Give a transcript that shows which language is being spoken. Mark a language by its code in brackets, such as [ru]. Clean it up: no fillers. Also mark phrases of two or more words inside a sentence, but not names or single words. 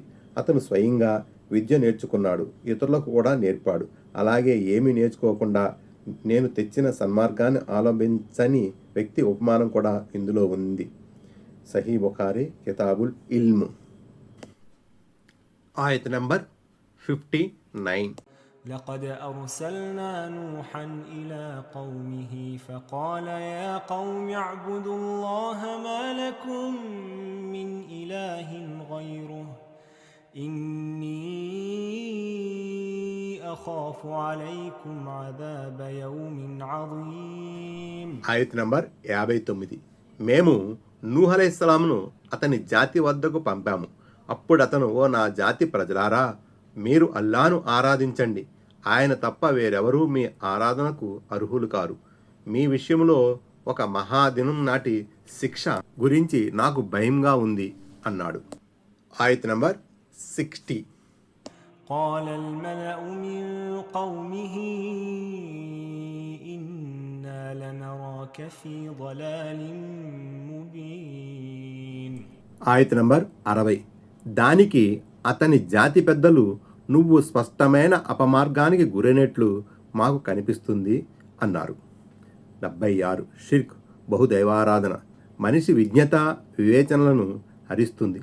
[te] అతను స్వయంగా విద్య నేర్చుకున్నాడు, ఇతరులకు కూడా నేర్పాడు. అలాగే ఏమీ నేర్చుకోకుండా నేను తెచ్చిన సన్మార్గాన్ని అవలంబించని వ్యక్తి ఉపమానం కూడా ఇందులో ఉంది. సహీ బుఖారీ కితాబుల్ ఇల్మ్. ఆయత నంబర్ 59. [ar] لقد أرسلنا نوحا إلى قومه فقال يا قوم اعبدوا الله ما لكم من إله غيره إني أخاف عليكم عذاب يوم عظيم. [te] ఆయత నంబర్ 59. మేము నూహ్ అలైహిస్సలామును అతని జాతి వద్దకు పంపాము. అప్పుడు అతను, ఓ నా జాతి ప్రజలారా, మీరు అల్లాను ఆరాధించండి. ఆయన తప్ప వేరెవరూ మీ ఆరాధనకు అర్హులు కారు. మీ విషయంలో ఒక మహాదినం నాటి శిక్ష గురించి నాకు భయంగా ఉంది అన్నాడు. ఆయత నంబర్ 60. [ar] قال الملأ من قومه إنا لنراك في ضلال مبين. [te] ఆయత నంబర్ 60. దానికి అతని జాతి పెద్దలు, నువ్వు స్పష్టమైన అపమార్గానికి గురైనట్లు మాకు కనిపిస్తుంది అన్నారు. 76. షిర్క్ బహుదైవారాధన మనిషి విజ్ఞత వివేచనలను హరిస్తుంది.